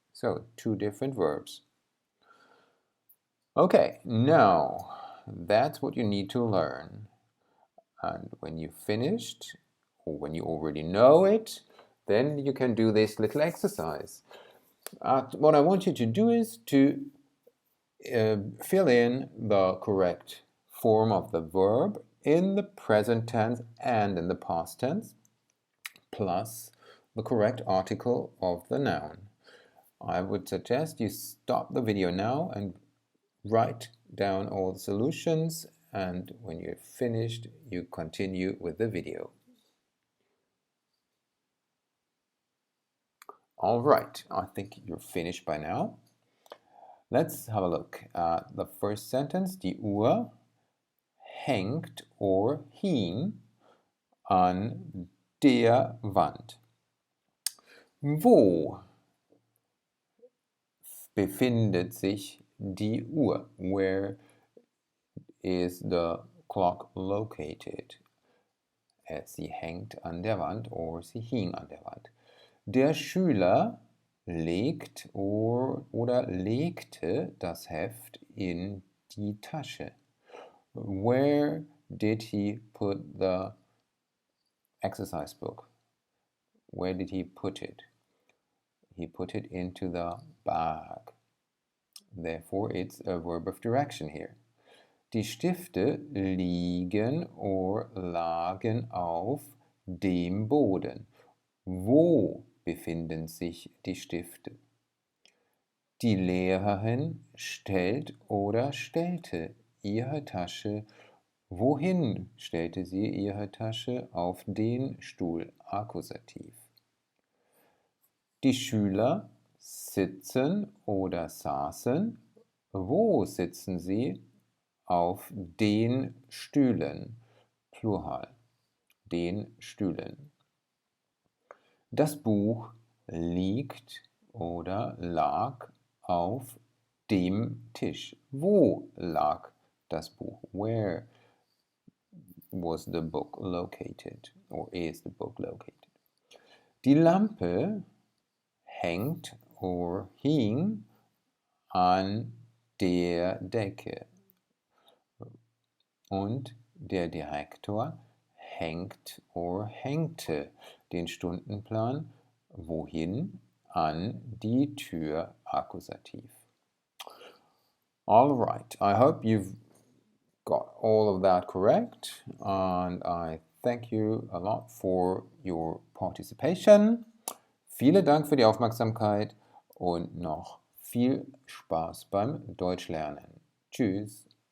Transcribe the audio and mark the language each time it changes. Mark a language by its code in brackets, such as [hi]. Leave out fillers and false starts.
[en] So, two different verbs. Okay, now that's what you need to learn. And when you've finished, or when you already know it, then you can do this little exercise. What I want you to do is to fill in the correct form of the verb in the present tense and in the past tense, plus the correct article of the noun. I would suggest you stop the video now and write down all the solutions, and when you're finished, you continue with the video. All right, I think you're finished by now. Let's have a look at the first sentence. [de] Die Uhr hängt or hing an der Wand. Wo befindet sich die Uhr? [en] Where is the clock located? [de] Sie hängt an der Wand or sie hing an der Wand. Der Schüler legt oder legte das Heft in die Tasche. [en] Where did he put the exercise book? Where did he put it? He put it into the bag. Therefore, it's a verb of direction here. [de] Die Stifte liegen or lagen auf dem Boden. Wo befinden sich die Stifte? Die Lehrerin stellt oder stellte ihre Tasche. Wohin stellte sie ihre Tasche? Auf den Stuhl. Akkusativ. Die Schüler sitzen oder saßen. Wo sitzen sie? Auf den Stühlen. Plural. Den Stühlen. Das Buch liegt oder lag auf dem Tisch. Wo lag das Buch? [en] Where was the book located? Or is the book located? [de] Die Lampe hängt or hing an der Decke. Und der Direktor hängt or hängte den Stundenplan wohin? An die Tür. Akkusativ. [en] All right, I hope you've got all of that correct, and I thank you a lot for your participation. [de] Vielen Dank für die Aufmerksamkeit und noch viel Spaß beim Deutschlernen. Tschüss.